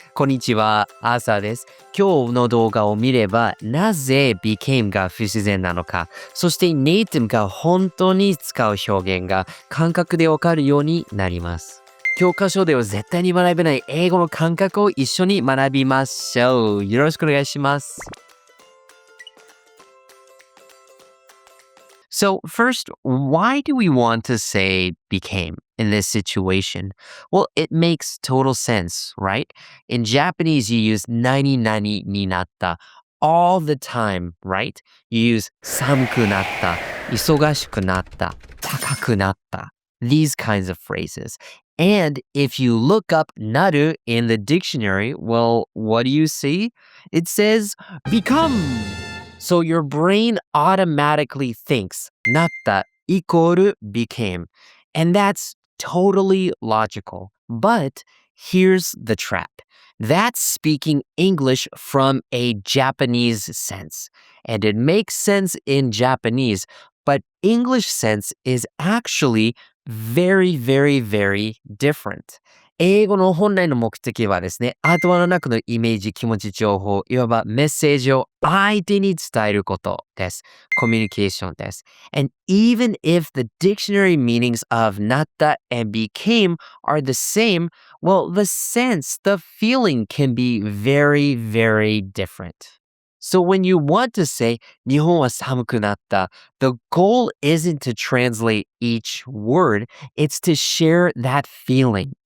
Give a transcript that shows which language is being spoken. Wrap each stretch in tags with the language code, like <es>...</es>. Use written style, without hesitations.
<ja>こんにちは、アーサーです。今日の動画を見れば、なぜ became が不自然なのか、そしてネイティブが本当に使う表現が感覚でわかるようになります。教科書では絶対に学べない英語の感覚を一緒に学びましょう。よろしくお願いします。</ja> <en>So first, why do we want to say became in this situation? Well, it makes total sense, right? In Japanese, you use</en> <ja>nani nani ni natta</ja> <en>all the time, right? You use</en> <ja>寒くなった、忙しくなった、高くなった。</ja> <en>These kinds of phrases. And if you look up naru in the dictionary, well, what do you see? It says become.So your brain automatically thinks なった equal became. And that's totally logical. But here's the trap. That's speaking English from a Japanese sense. And it makes sense in Japanese, but English sense is actually very, very, very different.</en> <ja>英語の本来の目的はですね、頭の中のイメージ、気持ち、情報、いわばメッセージを相手に伝えることです。コミュニケーションです。</ja> <en>And even if the dictionary meanings of なった and became are the same, well, the sense, the feeling can be very, very different.So when you want to say</en> <ja>日本は寒くなった,</ja> <en>the goal isn't to translate each word, it's to share that feeling.</en>